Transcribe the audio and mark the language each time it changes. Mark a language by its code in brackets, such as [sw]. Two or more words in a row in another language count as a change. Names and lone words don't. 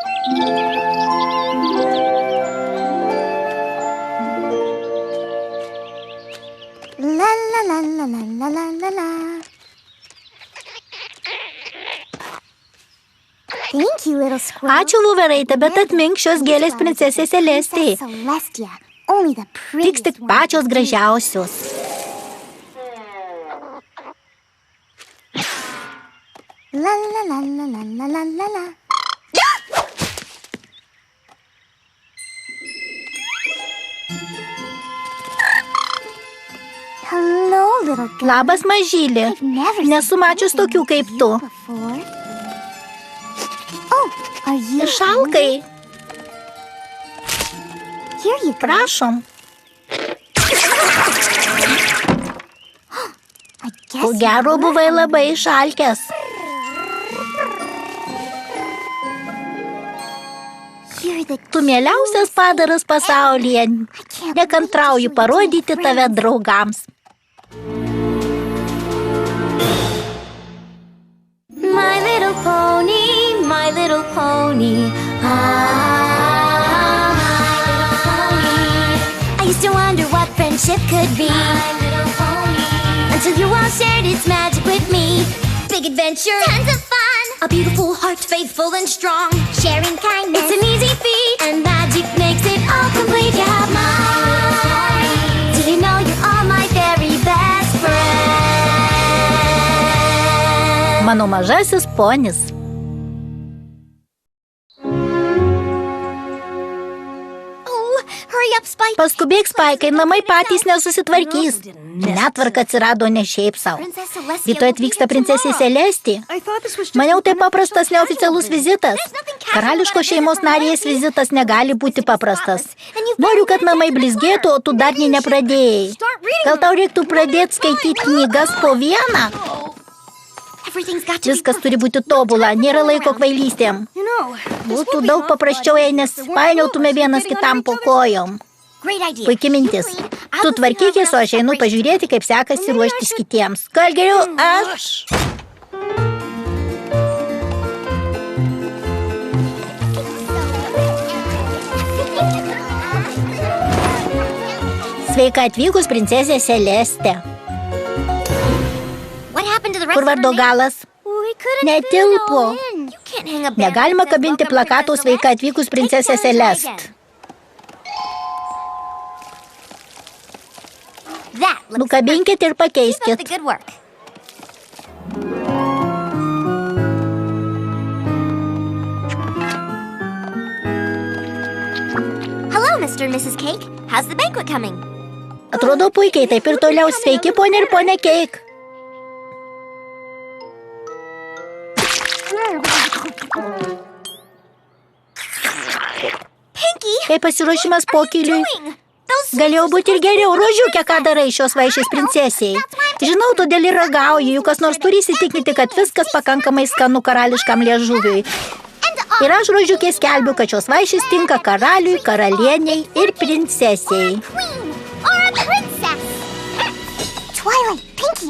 [en] La la la la la la la la. Thank you, little squirrel. [lt] Ačiū, Vuveraitė, bet atmink šios gėlės princesė Celestijai. [en] Celestia, only the [lt] Tiks [en] prettiest [lt] tik [en] one. [lt] pačios gražiausios. La la la la la la la la la. [en] Hello, little girl. [lt] Labas, mažylė. [en] I've never [lt] Nesu [en] seen [lt] mačius [en] anything [lt] tokių kaip [en] like [lt] tu. [en] you before. Oh, are you [lt] Šalkai, [en] Here you go. [lt] prašom. [en] I guess [lt] Ko [en] you [lt] gero [en] were [lt] buvai [en] hungry. [lt] labai išalkęs. [en] You're the [lt] Tu mieliausias padaras pasaulyje. Nekantrauju parodyti tave draugams. [en] My little pony, my little pony. Ah, my little pony. I used to wonder what friendship could be. My little pony. Until you all shared its magic with me. Big adventure, tons of fun. A beautiful heart, faithful and strong. Sharing kindness, it's an easy feat. And magic makes it all complete. You have mine. Do you know you're all my very best friend? [lt] Mano mažasis ponis. [en] Oh, hurry up, Spike. [lt] Paskubėk, Spaikai, namai patys nesusitvarkys. Netvarka atsirado ne šiaip savo. [en] Princess Celestia [lt] Rytoj atvyksta princesė Celestija. Maniau, tai paprastas neoficialus vizitas. Karališko šeimos narės vizitas negali būti paprastas. Noriu, kad namai blizgėtų, o tu dar nė nepradėjai. Gal tau reiktų pradėti skaityti knygas po vieną? [en] Everything's got to be [lt] Viskas turi būti tobula, nėra laiko kvailystėm. Būtų daug paprasčiau, jei nespainiautume vienas kitam po kojom. [en] great idea. [lt] Puikia mintis. Tu tvarkykis, o aš einu pažiūrėti, kaip sekasi ruoštis kitiems. Gal geriau aš? Sveika atvykus, princesė Celestė. [en] What happened to the rest [lt] Kur [en] of her [lt] vardo [en] name? [lt] galas? [en] We couldn't [lt] Netilpo. [en] fit it all in. You can't hang a banner [lt] Negalima [en] that says, [lt] kabinti [en] "Welcome, [lt] plakato [en] Princess [lt] sveika [en] Celeste." [lt] atvykus, [en] Take [lt] princesė [en] it down and try [lt] Celeste. [en] again. That looks [lt] Nukabinkit ir [en] Keep up the [lt] pakeiskit. [en] good work. Hello, Mr. and Mrs. Cake. How's the banquet coming? [lt] Atrodo puikiai, taip ir toliau. Sveiki, ponė ir ponė Keik. [en] Pinky, [lt] Kaip pasiruošimas pokyliui? [en] doing? Those [lt] Galėjo būti ir geriau. Rožiukė, ką darai šios vaišės princesiai? Žinau, todėl ir ragauju, juk kas nors turi įsitikinti, kad viskas pakankamai skanu karališkam liežuviui. Ir aš, Rožiukė, skelbiu, kad šios vaišės tinka karaliui, karalieniai ir princesiai. [en] Queen or a princess. Twilight, Pinky,